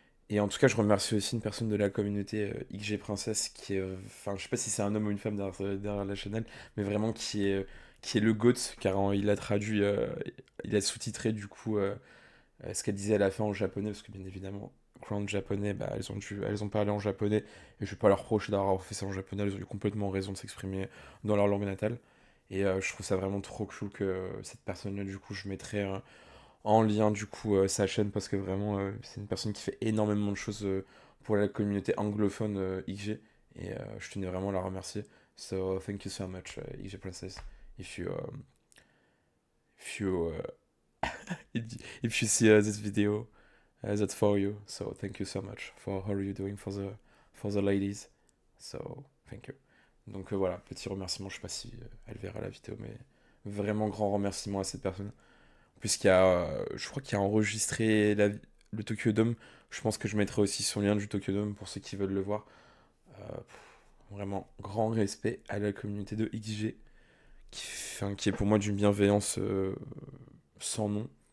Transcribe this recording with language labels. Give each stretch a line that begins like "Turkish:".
French: Et en tout cas, je remercie aussi une personne de la communauté XG Princesse qui est, je sais pas si c'est un homme ou une femme derrière la chaîne, mais vraiment qui est le GOAT, car il a traduit, il a sous-titré du coup ce qu'elle disait à la fin en japonais, parce que bien évidemment, Crown japonais, elles ont parlé en japonais, et je vais pas leur reprocher d'avoir fait ça en japonais, elles ont eu complètement raison de s'exprimer dans leur langue natale. Et je trouve ça vraiment trop cool que cette personne-là, du coup, je mettrai en lien, du coup, sa chaîne, parce que vraiment, c'est une personne qui fait énormément de choses pour la communauté anglophone XG, et je tenais vraiment à la remercier.
English: So, thank you so much, XG Princess. If you, if you, if you see this video, that's for you. So thank you so much for how you doing for the ladies. So thank you.
French: Donc voilà, petit remerciement. Je sais pas si elle verra la vidéo, mais vraiment grand remerciement à cette personne. Puisqu'il y a, je crois qu'il a enregistré le Tokyo Dome. Je pense que je mettrai aussi son lien du Tokyo Dome pour ceux qui veulent le voir. Vraiment grand respect à la communauté de XG qui est pour moi d'une bienveillance sans nom.